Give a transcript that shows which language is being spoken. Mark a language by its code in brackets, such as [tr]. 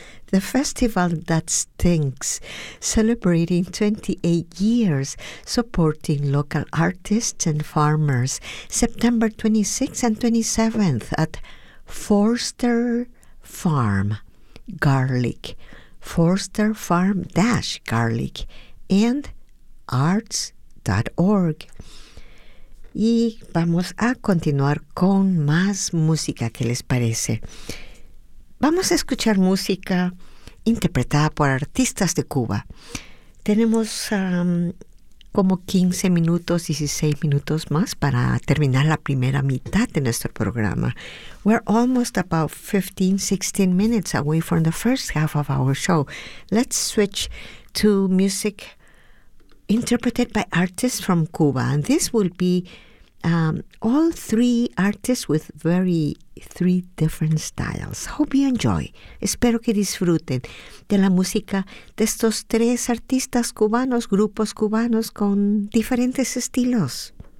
[en] the festival that stinks, celebrating 28 years supporting local artists and farmers, September 26th and 27th at Forster Farm Garlic, forsterfarm-garlic, and arts.org. [es] Y vamos a continuar con más música, ¿qué les parece? Vamos a escuchar música interpretada por artistas de Cuba. Tenemos como 15 minutos, 16 minutos más para terminar la primera mitad de nuestro programa. [en] We're almost about 15, 16 minutes away from the first half of our show. Let's switch to music interpreted by artists from Cuba. And this will be all three artists with very three different styles. Hope you enjoy. [es] Espero que disfruten de la música de estos tres artistas cubanos, grupos cubanos con diferentes estilos.